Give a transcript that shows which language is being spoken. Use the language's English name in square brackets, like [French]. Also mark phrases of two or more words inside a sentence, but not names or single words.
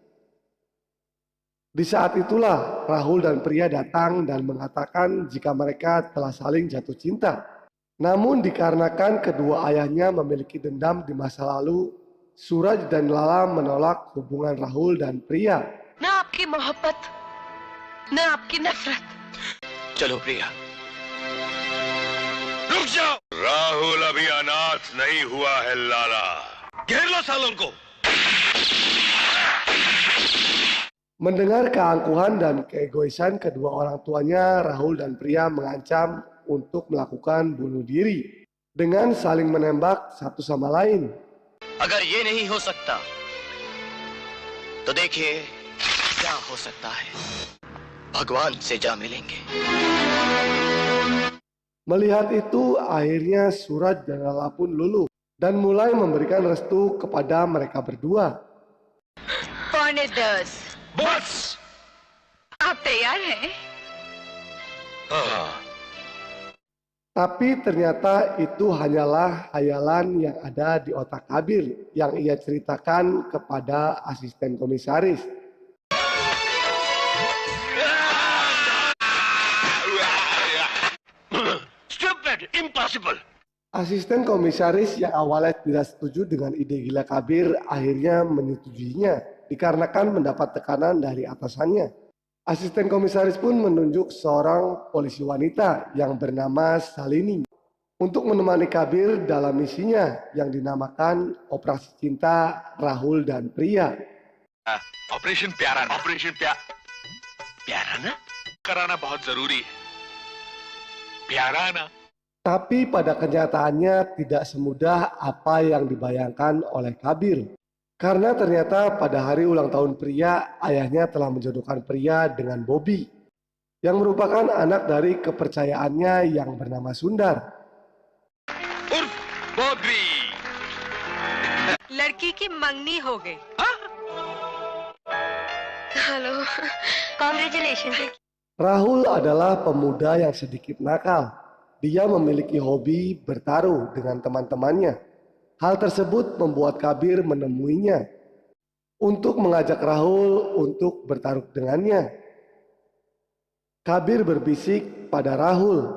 [Indonesian] Di saat itulah Rahul dan Priya datang dan mengatakan jika mereka telah saling jatuh cinta. Namun dikarenakan kedua ayahnya memiliki dendam di masa lalu, Suraj dan Lala menolak hubungan Rahul dan Priya. [Hindi] ना आपकी मोहब्बत ना आपकी नफरत। चलो प्रिया, रुक जाओ। राहुल अभी अनाथ नहीं हुआ है लाला, घेर लो सालों को। [Indonesian] Mendengar keangkuhan dan keegoisan kedua orang tuanya, Rahul dan Priya mengancam untuk melakukan bunuh diri dengan saling menembak satu sama lain. [Hindi] अगर ये नहीं हो सकता तो देखिए क्या हो सकता है, भगवान से जा मिलेंगे। [Indonesian] Melihat itu, akhirnya Suraj dan Lala pun luluh dan mulai memberikan restu kepada mereka berdua. [Hindi] फर्नेडर्स, बस। आप तैयार हैं? हाँ। [Indonesian] Tapi ternyata itu hanyalah hayalan yang ada di otak Kabir yang ia ceritakan kepada asisten komisaris. [English] Stupid, impossible. [Indonesian] Asisten komisaris yang awalnya tidak setuju dengan ide gila Kabir akhirnya menyetujuinya dikarenakan mendapat tekanan dari atasannya. Asisten komisaris pun menunjuk seorang polisi wanita yang bernama Salini untuk menemani Kabir dalam misinya yang dinamakan Operasi Cinta Rahul dan Priya. [Hindi] ऑपरेशन प्यारा ना कराना बहुत जरूरी है। प्यारा ना। [Indonesian] Tapi pada kenyataannya tidak semudah apa yang dibayangkan oleh Kabir. Karena ternyata pada hari ulang tahun Priya, ayahnya telah menjodohkan Priya dengan Bobby, yang merupakan anak dari kepercayaannya yang bernama Sundar. [Hindi] उर्फ बॉबी। लड़की की मंगनी हो गई। [English] Hello, congratulation. [Indonesian] Rahul adalah pemuda yang sedikit nakal. Dia memiliki hobi bertaruh dengan teman-temannya. Hal tersebut membuat Kabir menemuinya untuk mengajak Rahul untuk bertaruh dengannya. Kabir berbisik pada Rahul.